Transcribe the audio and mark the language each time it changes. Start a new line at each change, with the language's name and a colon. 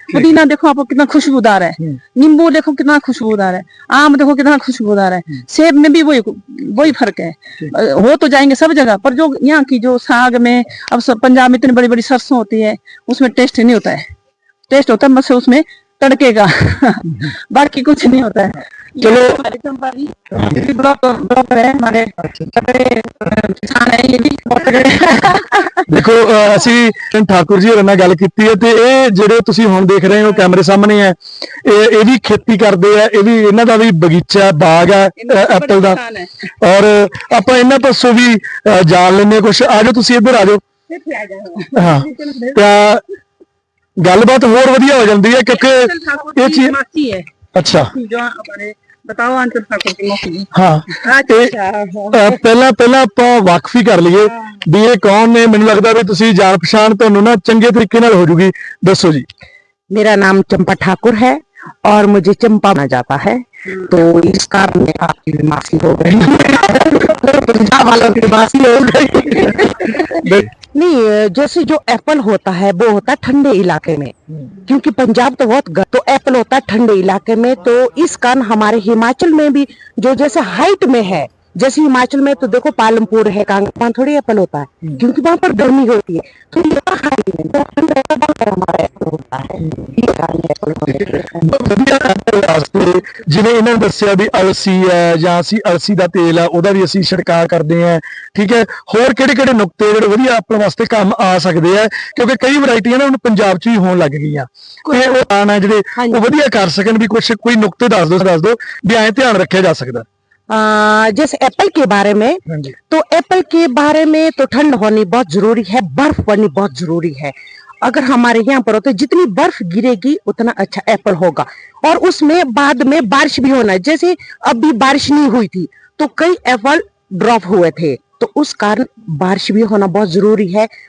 Hindi: पुदीना देखो आपको कितना खुशबूदार है, नींबू देखो कितना खुशबूदार है, आम देखो कितना खुशबूदार है, सेब में भी वही फर्क है, हो तो जाएंगे सब जगह, पर जो यहाँ की जो साग में, अब सब पंजाब में इतनी बड़ी बड़ी सरसों होती है, उसमें टेस्ट नहीं होता है, टेस्ट होता है बस उसमें तड़के का बाकी कुछ नहीं होता है।
Punjabi: चलो देखो ਅਸੀਂ ठाकुर जी होरां नाल गल कीती है, ते ਇਹ ਜਿਹੜੇ ਤੁਸੀਂ ਹੁਣ ਦੇਖ ਰਹੇ ਹੋ ਕੈਮਰੇ ਸਾਹਮਣੇ ਹੈ, ਇਹ ਵੀ
Hindi: खेती करते हैं,
Punjabi: ਇਹ ਵੀ ਇਹਨਾਂ ਦਾ ਵੀ ਬਗੀਚਾ ਬਾਗ ਹੈ ਐਪਲ ਦਾ, ਔਰ ਆਪਾਂ ਇਹਨਾਂ ਪਾਸੋਂ ਵੀ ਜਾਣ ਲੈਂਦੇ ਕੁਝ। ਆ ਜਾਓ ਤੁਸੀਂ ਇੱਧਰ ਆ ਜਾਓ। ਹਾਂ, ਤਾਂ ਗੱਲਬਾਤ ਹੋਰ ਵਧੀਆ ਹੋ ਜਾਂਦੀ ਹੈ ਕਿਉਂਕਿ ਇਹ ਚੀਜ਼ अच्छा
Hindi: बताओ आंचल ठाकुर की मौसी।
Punjabi: हाँ, ਪਹਿਲਾਂ ਆਪਾਂ ਵਾਕਫੀ ਕਰ ਲਈਏ ਵੀ ਇਹ ਕੌਣ ਨੇ। ਮੈਨੂੰ ਲੱਗਦਾ ਵੀ ਤੁਸੀਂ ਜਾਣ ਪਛਾਣ ਤੁਹਾਨੂੰ ਨਾ ਚੰਗੇ ਤਰੀਕੇ ਨਾਲ ਹੋ ਜੂਗੀ। ਦੱਸੋ जी।
Hindi: मेरा नाम चंपा ठाकुर है और मुझे चंपा माना जाता है। तो इस कारण में आपकी बीमारी हो गई। पंजाब वालों की बीमारी हो गई। नहीं, जैसे जो एप्पल होता है वो होता है ठंडे इलाके में, क्योंकि पंजाब तो बहुत तो एप्पल होता है ठंडे इलाके में, तो इस कारण हमारे हिमाचल में भी जो जैसे हाइट में है, जैसे हिमाचल में तो देखो पालमपुर है, कांगड़ा थोड़ी एप्पल होता है, क्योंकि वहां पर गर्मी होती है, तो यहाँ हाइट में तो ठंड रहता है, वहाँ पर हमारा एप्पल होता है। ये कारण है एप्पल होने का।
Punjabi: ਵਧੀਆ ਵਾਸਤੇ ਜਿਵੇਂ ਇਹਨਾਂ ਨੇ ਦੱਸਿਆ ਵੀ ਅਲਸੀ ਹੈ ਜਾਂ ਅਸੀਂ ਅਲਸੀ ਦਾ ਤੇਲ ਹੈ ਉਹਦਾ ਵੀ ਅਸੀਂ ਛਿੜਕਾਅ ਕਰਦੇ ਹਾਂ, ਠੀਕ ਹੈ। ਹੋਰ ਕਿਹੜੇ ਕਿਹੜੇ ਨੁਕਤੇ ਜਿਹੜੇ ਵਧੀਆ ਆਪਣੇ ਵਾਸਤੇ ਕੰਮ ਆ ਸਕਦੇ ਆ, ਕਿਉਂਕਿ ਕਈ ਵੈਰਾਈਟੀਆਂ ਨਾ ਹੁਣ ਪੰਜਾਬ 'ਚ ਹੀ ਹੋਣ ਲੱਗ ਗਈਆਂ, ਤੇ ਉਹ ਆਣਾ ਜਿਹੜੇ ਉਹ ਵਧੀਆ ਕਰ ਸਕਣ, ਵੀ ਕੁਝ ਕੋਈ ਨੁਕਤੇ ਦੱਸ ਦਿਓ ਵੀ ਐਂ ਧਿਆਨ ਰੱਖਿਆ ਜਾ ਸਕਦਾ।
Hindi: जैसे एप्पल के बारे में, तो एप्पल के बारे में तो ठंड होनी बहुत जरूरी है, बर्फ पड़नी बहुत जरूरी है। अगर हमारे यहाँ पर होते जितनी बर्फ गिरेगी उतना अच्छा एप्पल होगा, और उसमें बाद में बारिश भी होना है। जैसे अभी बारिश नहीं हुई थी तो कई एप्पल ड्रॉप हुए थे, तो उस कारण बारिश भी होना बहुत जरूरी है।